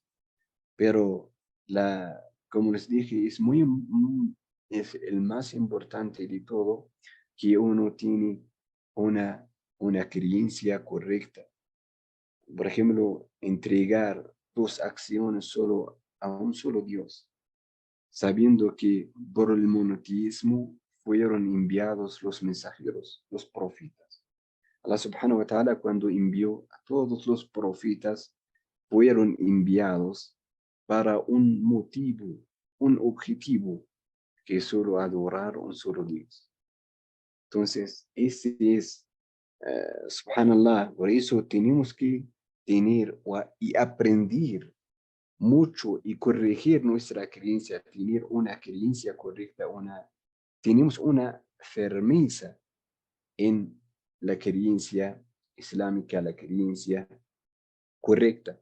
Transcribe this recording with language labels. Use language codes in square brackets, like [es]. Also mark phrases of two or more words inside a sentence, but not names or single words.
[es] Pero como les dije, es el más importante de todo, que uno tiene una creencia correcta. Por ejemplo, entregar tus acciones solo a un solo Dios, sabiendo que por el monoteísmo fueron enviados los mensajeros, los profetas. [ar] الله سبحانه وتعالى, [es] cuando envió a todos los profetas, fueron enviados para un motivo, un objetivo, que es solo adorar a un solo Dios. Entonces, ese es, subhanallah, por eso tenemos que tener y aprender mucho y corregir nuestra creencia, tener una creencia correcta, tenemos una firmeza en la creencia islámica, la creencia correcta.